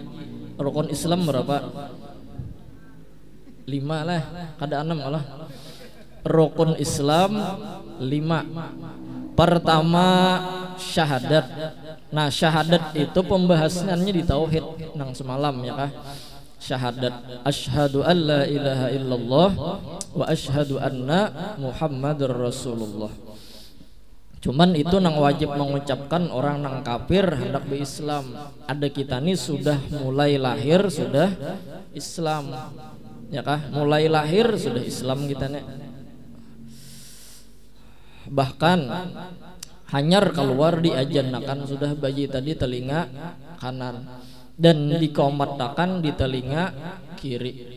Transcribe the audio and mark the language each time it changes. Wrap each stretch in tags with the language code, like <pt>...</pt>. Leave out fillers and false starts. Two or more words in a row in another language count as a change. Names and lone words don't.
<bjn>Rukun Islam berapa? 5 lah, kada 6 lah. Rukun Islam 5. Pertama syahadat. Nah syahadat itu pembahasannya di tauhid nang semalam ya kah?</bjn> <ar>Syahadat أشهد أن لا إله إلا الله وأشهد أن محمدا رسول الله.</ar> <bjn>Cuman itu nang wajib mengucapkan orang nang kafir hendak berislam. Ada kita nih sudah mulai lahir sudah Islam ya kah? Mulai lahir sudah Islam kita nih. Bahkan hanyar keluar diajannakan sudah bayi tadi telinga kanan dan dikomatakan di telinga kiri.</bjn>